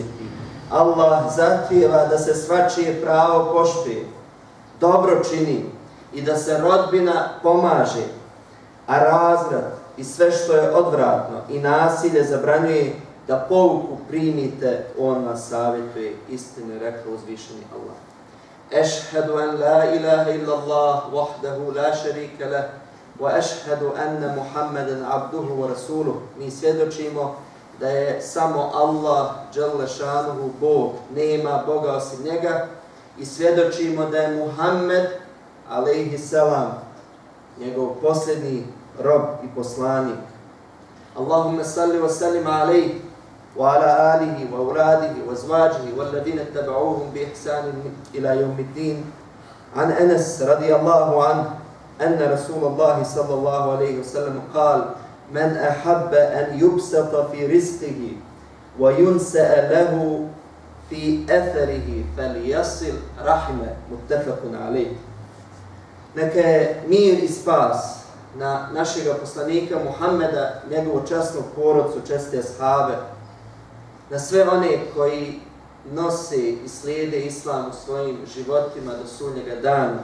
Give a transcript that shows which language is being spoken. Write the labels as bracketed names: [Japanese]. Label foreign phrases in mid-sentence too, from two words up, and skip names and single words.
[Bosnian] Allah zahtijeva da se svačije pravo poštuje, dobro čini i da se rodbina pomaže, a razvrat i sve što je odvratno i nasilje zabranjuje, da pouku primite, on vas savjetuje. Istinu je rekao uzvišeni Allah. [Arabic] أشهد أن لا إله إلا الله وحده لا شريك له وأشهد أن محمدا عبده ورسوله. [Bosnian] Mi svjedočimo da je samo Allah [Arabic] جل شأنه [Bosnian] Bog, nema Boga osim njega, i svjedočimo da je Muhammed [Arabic] عليه السلام [Bosnian] njegov posljednji rob i poslanik. [Arabic] اللهم صل وسلم عليه وعلى آله وأولاده وأزواجه والذين اتبعوهم بإحسان إلى يوم الدين. عن أنس رضي الله عنه أن رسول الله صلى الله عليه وسلم قال: من أحب أن يبسط في رزقه وينسأ له في أثره فليصل رحمه. متفق عليه. [Bosnian] Neka je mir i spas na našega poslanika Muhammeda, njegovu časnu porodcu, česte ashabe, na sve one koji nose i slijede islam u svojim životima do sudnjega dana.